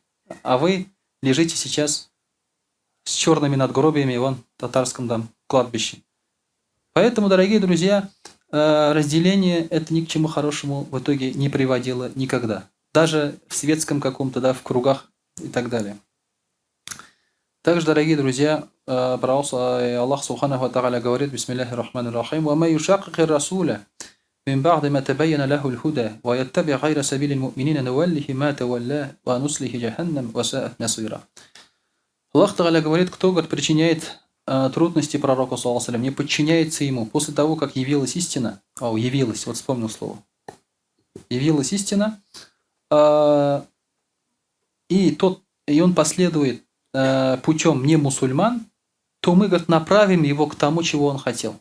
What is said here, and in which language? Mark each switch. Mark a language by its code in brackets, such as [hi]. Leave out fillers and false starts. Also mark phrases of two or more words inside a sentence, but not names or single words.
[ru] А вы лежите сейчас с черными надгробиями вон в татарском там кладбище. Поэтому, дорогие друзья, разделение это ни к чему хорошему в итоге не приводило никогда. Даже в светском каком-то, да, в кругах и так далее. Также, дорогие друзья, [ar] الله سبحانه وتعالى говорит: بسم الله الرحمن الرحيم ومن يشاقق الرسول من بعد ما تبين له الهدى ويتبع غير سبيل المؤمنين نوله ما تولى ونصله جهنم وساءت مصيرا. الله تعالى [ru] говорит: кто, говорит, причиняет трудности пророку, [ar] صلى الله عليه وسلم, [ru] не подчиняется ему после того, как явилась истина. Явилась, вот вспомнил слово. Явилась истина, и он последует путем не мусульман, то мы, говорит, направим его к тому, чего он хотел.